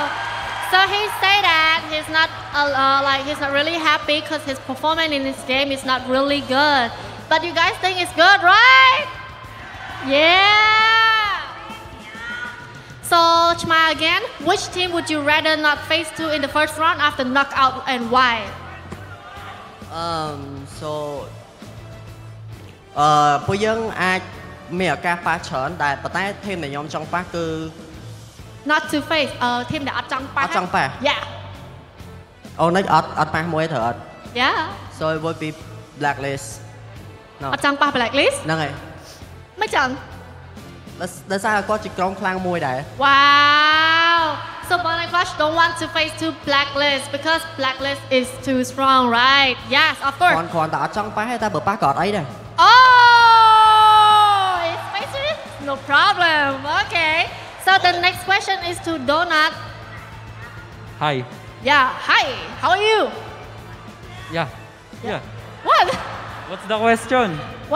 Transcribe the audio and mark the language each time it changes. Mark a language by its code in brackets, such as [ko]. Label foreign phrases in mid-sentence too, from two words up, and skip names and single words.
[en] So he said that he's not he's not really happy because his performance in this game is not really good. But you guys think it's good, right? Yeah. So Chma again, which team would you rather not face to in the first round after knockout and why? [km] So ពួកយើងអាចមានឱកាសប៉ះច្រើនតែប៉ុន្តែធីមដែលខ្ញុំចង់ប៉ះគឺ [en] Not to face team [km] ដែលអត់ចង់ប៉ះ [en] Yeah. [km] Oh នេះអត់ប៉ះមួយត្រូវអត់ [en] Yeah. So it would be Blacklist [km] អត់ចង់ប៉ះ Blacklist ហ្នឹងហើយ មិនចង់ ដោយសារគាត់ជាក្រុមខ្លាំងមួយដែរ [en] Wow. So Blacklist don't want to face to Blacklist because Blacklist is too strong, right? Yes, of course. [km] គ្រាន់តែអត់ចង់ប៉ះទេតែបើប៉ះក៏អត់អីដែរ [en] Oh, it's face it? No problem. Okay. So the next question is to Donut. Hi. Yeah. Hi. How are you? Yeah. What? What's the question? What?